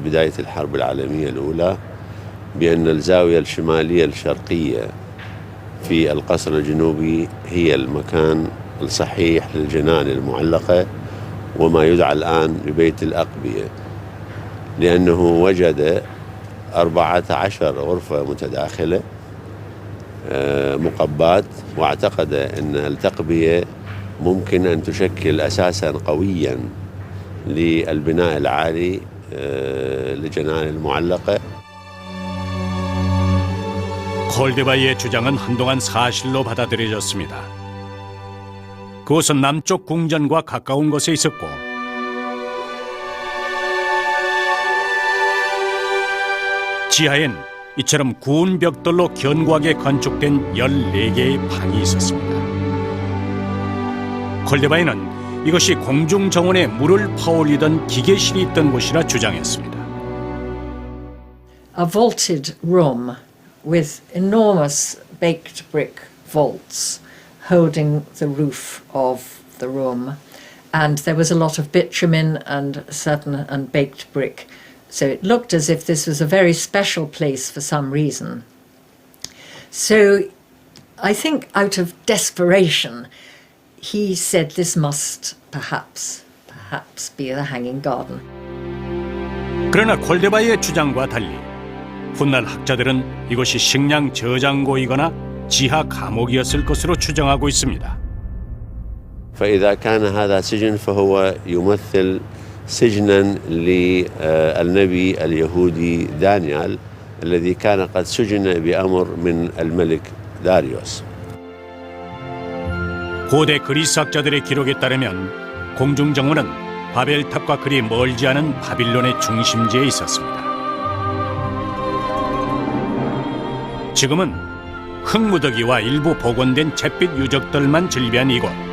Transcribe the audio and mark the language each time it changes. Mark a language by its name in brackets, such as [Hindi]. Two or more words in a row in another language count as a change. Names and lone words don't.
[Arabic] بداية الحرب العالمية الأولى بأن الزاوية الشمالية الشرقية في القصر الجنوبي هي المكان الصحيح للجنان المعلقة وما يدعى الآن ببيت الأقبية لأنه وجد 14 غرفة متداخلة مقبات واعتقد أن التقبية ممكن أن تشكل أساسا قويا للبناء العالي لجنان المعلقة. [Korean] 콜데바이의 주장은 한동안 사실로 받아들여졌습니다. 그곳은 남쪽 궁전과 가까운 곳에 있었고 지하엔 이처럼 구운 벽돌로 견고하게 건축된 14개의 방이 있었습니다. 콜데바이는 이것이 공중정원에 물을 퍼올리던 기계실이 있던 곳이라 주장했습니다. [English] A vaulted room with enormous baked brick vaults holding the roof of the room, and there was a lot of bitumen and baked brick. So it looked as if this was a very special place for some reason. So I think out of desperation, he said this must perhaps be the Hanging Garden. [Korean] 그러나 콜데바이의 주장과 달리 훗날 학자들은 이것이 식량 저장고이거나 지하 감옥이었을 것으로 추정하고 있습니다. [Arabic] فإذا كان هذا سجن فهو يمثل سجنا للنبي اليهودي دانيال الذي كان قد سجن بأمر من الملك داريوس. [Korean] 고대 그리스 학자들의 기록에 따르면 공중정원은 바벨탑과 그리 멀지 않은 바빌론의 중심지에 있었습니다. 지금은 흙무더기와 일부 복원된 잿빛 유적들만 즐비한 이곳.